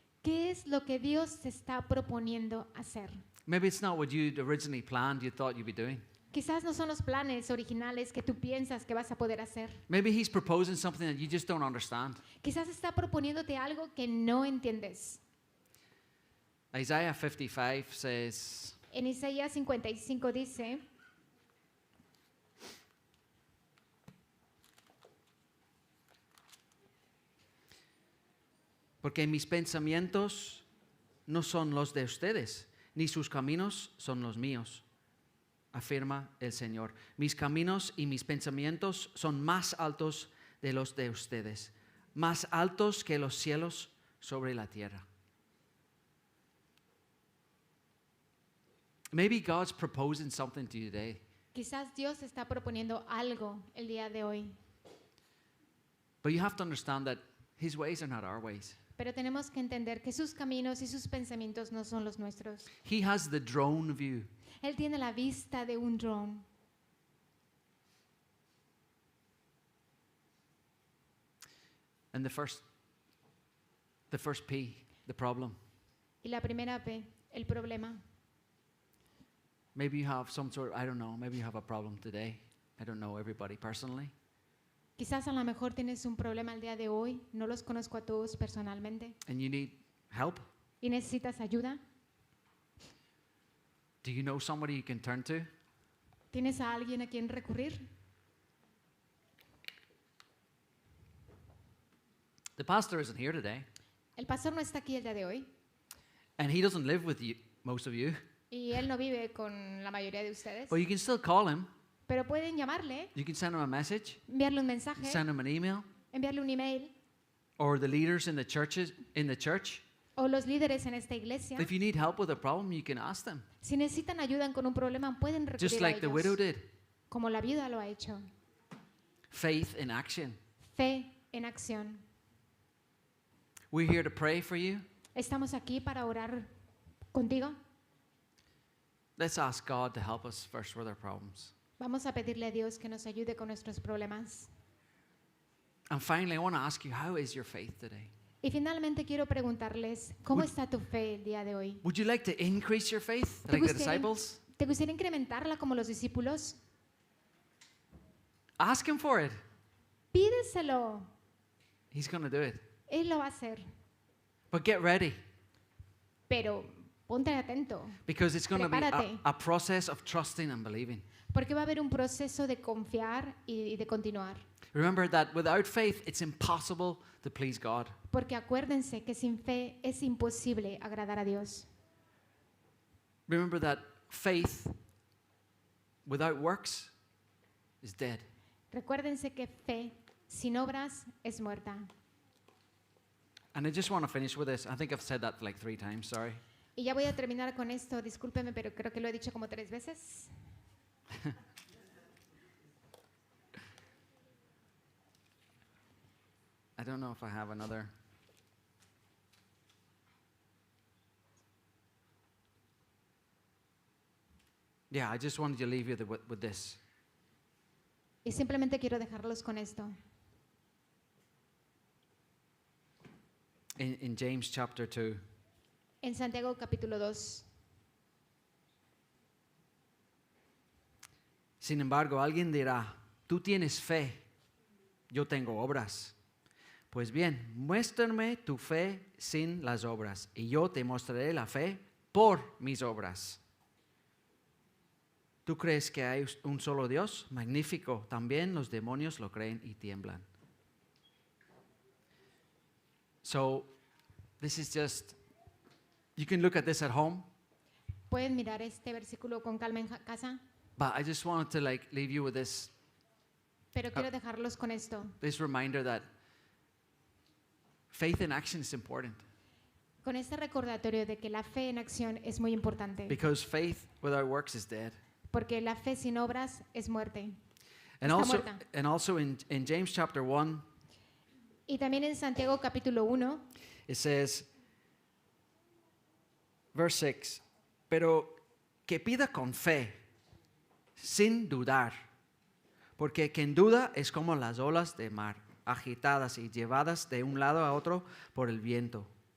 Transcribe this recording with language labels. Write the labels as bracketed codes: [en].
[es] ¿Qué es lo que Dios te está proponiendo hacer? [en] Maybe it's not what you'd originally planned, you thought you'd be doing. [es] Quizás no son los planes originales que tú piensas que vas a poder hacer. [en] Maybe He's proposing something that you just don't understand. [es] Quizás está proponiéndote algo que no entiendes. [en] Isaiah 55 says, [es] En Isaías 55 dice, porque mis pensamientos no son los de ustedes, ni sus caminos son los míos, afirma el Señor. Mis caminos y mis pensamientos son más altos de los de ustedes, más altos que los cielos sobre la tierra. [en] Maybe God's proposing something to you today. [es] quizás Dios está proponiendo algo el día de hoy, [en] But you have to understand that His ways are not our ways. [es] pero tenemos que entender que sus caminos y sus pensamientos no son los nuestros. [en] He has the drone view. [es] Él tiene la vista de un dron. [en] And the first P, the problem. [es] Y la primera P, el problema. [en] Maybe you have some sort, I don't know, maybe you have a problem today. I don't know everybody personally. [es] Quizás a lo mejor tienes un problema el día de hoy, no los conozco a todos personalmente, [en] And you need help. [es] y necesitas ayuda. [en] Do you know somebody you can turn to? [es] ¿Tienes a alguien a quien recurrir? [en] The pastor isn't here today. [es] El pastor no está aquí el día de hoy, [en] And he doesn't live with you, most of you. [es] y él no vive con la mayoría de ustedes, [en] But you can still call him. [es] pero pueden llamarle, [en] You can send him a message, [es] enviarle un mensaje, [en] send him an email, [es] enviarle un email, [en] or the leaders in the church. [es] o los líderes en esta iglesia. [en] If you need help with a problem, you can ask them. [es] Si necesitan ayuda con un problema, pueden [en] Just [es] recurrir [en] like [es] a [en] the [es] ellos, [en] widow did. [es] como la viuda lo ha hecho. [en] Faith in action. [es] Fe en acción. [en] We're here to pray for you. [es] Estamos aquí para orar contigo. [en] Let's ask God to help us first with our problems. [es] Vamos a pedirle a Dios que nos ayude con nuestros problemas. [en] And finally, I want to ask you, how is your faith today? [es] Y finalmente quiero preguntarles, ¿cómo [en] Would- [es] está tu fe el día de hoy? [en] Would you like to increase your faith [es] ¿Te [en] like the [es] gustaría, [en] disciples? [es] ¿Te gustaría incrementarla como los discípulos? [en] Ask Him for it. [es] Pídeselo. [en] He's going to do it. [es] Él lo va a hacer. [en] But get ready [es] Pero ponte atento, [en] because it's going to be [es] Prepárate. [en] a process of trusting and believing. [es] porque va a haber un proceso de confiar y de continuar. [en] Remember that without faith, it's impossible to please God. [es] Porque acuérdense que sin fe es imposible agradar a Dios. [en] Remember that faith without works is dead. [es] Recuérdense que fe sin obras es muerta. [en] And I just want to finish with this. I think I've said that like 3 times, sorry. [es] Y ya voy a terminar con esto, discúlpeme, pero creo que lo he dicho como 3 veces. [en] I don't know if I have another. Yeah, I just wanted to leave you with this. [es] Y simplemente quiero dejarlos con esto. [en] In James chapter 2, [es] En Santiago capítulo 2. sin embargo, alguien dirá, tú tienes fe, yo tengo obras. Pues bien, muéstrame tu fe sin las obras, y yo te mostraré la fe por mis obras. ¿Tú crees que hay un solo Dios? Magnífico. También los demonios lo creen y tiemblan. [en] So, this is just, you can look at this at home, [es] ¿Pueden mirar este versículo con calma en casa? [en] but I just wanted to like leave you with this [es] Pero quiero dejarlos con esto, [en] reminder that faith in action is important, [es] con este recordatorio de que la fe en acción es muy importante, [en] because faith without works is dead. [es] porque la fe sin obras es muerte. [en] And [es] Está [en] also, [es] muerta. [en] and also in James chapter 1, [es] Y también en Santiago capítulo 1 [en] it says, verse 6. [es] Pero que pida con fe, sin dudar, porque quien duda es como las olas de mar, agitadas y llevadas de un lado a otro por el viento.